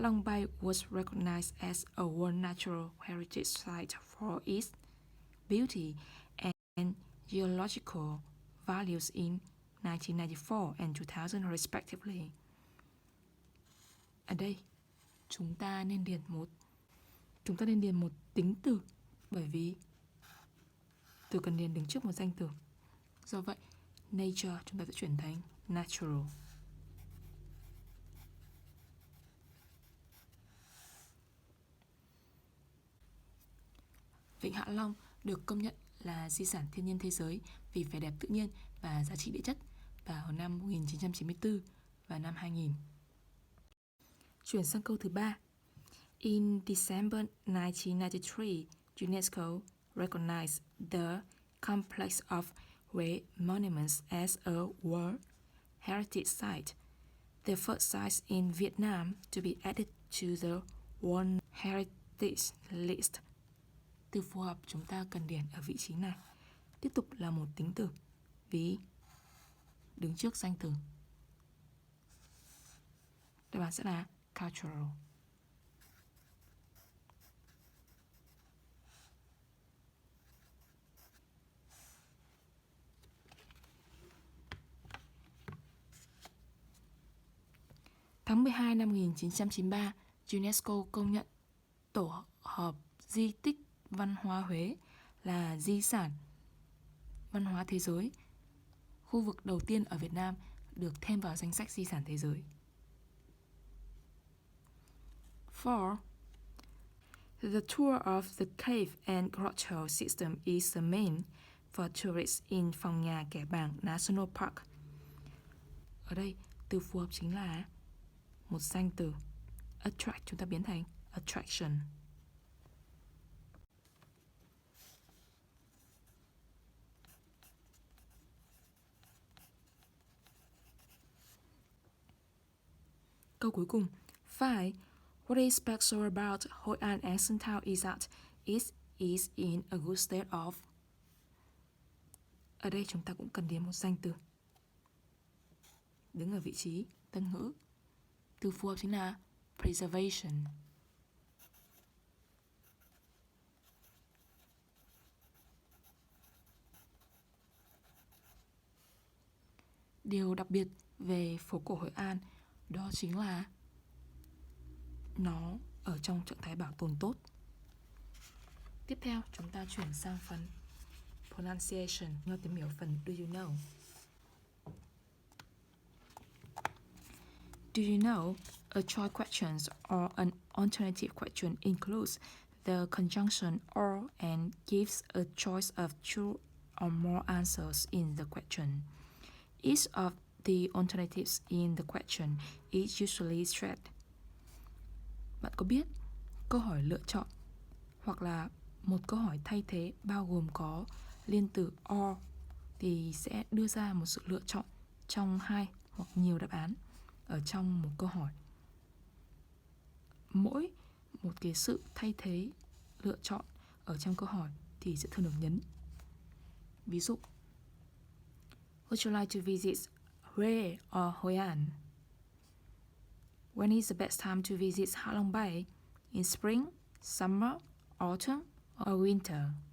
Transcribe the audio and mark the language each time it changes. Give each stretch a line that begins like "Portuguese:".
English: Hạ Long Bay was recognized as a World Natural Heritage Site for its beauty and geological values in 1994 and 2000 respectively.
Vietnamese: Ở đây chúng ta nên điền một tính từ, bởi vì từ cần điền đứng trước một danh từ. Do vậy, nature chúng ta sẽ chuyển thành natural. Vịnh Hạ Long được công nhận là di sản thiên nhiên thế giới vì vẻ đẹp tự nhiên và giá trị địa chất vào năm 1994 và năm 2000. Chuyển sang câu thứ 3.
English: In December 1993, UNESCO recognized the complex of Huế monuments as a World Heritage Site, the first site in Vietnam to be added to the World Heritage List.
Vietnamese: Từ phù hợp chúng ta cần điền ở vị trí này. Tiếp tục là một tính từ, ví đứng trước danh từ. Đáp án sẽ là cultural. Tháng 12 năm 1993, UNESCO công nhận tổ hợp di tích văn hóa Huế là di sản văn hóa thế giới, khu vực đầu tiên ở Việt Nam được thêm vào danh sách di sản thế giới. 4.
English: The tour of the cave and grotto system is the main for tourists in Phòng Nhà Kẻ Bàng National Park.
Vietnamese: Ở đây, từ phù hợp chính là một danh từ. Attract chúng ta biến thành attraction. Câu cuối cùng. 5.
English: What is special about Hội An Ancient Town is that it is in a good state of.
Vietnamese: Ở đây chúng ta cũng cần điền một danh từ đứng ở vị trí tân ngữ. Từ phù hợp chính là preservation. Điều đặc biệt về phố cổ Hội An đó chính là nó ở trong trạng thái bảo tồn tốt. Tiếp theo chúng ta chuyển sang phần pronunciation, nhau tìm hiểu phần
English: do you know. Do you know? A choice question or an alternative question includes the conjunction or and gives a choice of two or more answers in the question. Each of the alternatives in the question is usually straight.
Vietnamese: Bạn có biết câu hỏi lựa chọn hoặc là một câu hỏi thay thế bao gồm có liên từ or thì sẽ đưa ra một sự lựa chọn trong hai hoặc nhiều đáp án ở trong một câu hỏi. Mỗi một cái sự thay thế lựa chọn ở trong câu hỏi thì sẽ thường được nhấn. Ví dụ,
English: would you like to visit Huế or Hội An? When is the best time to visit Hạ Long Bay? In spring, summer, autumn, or winter?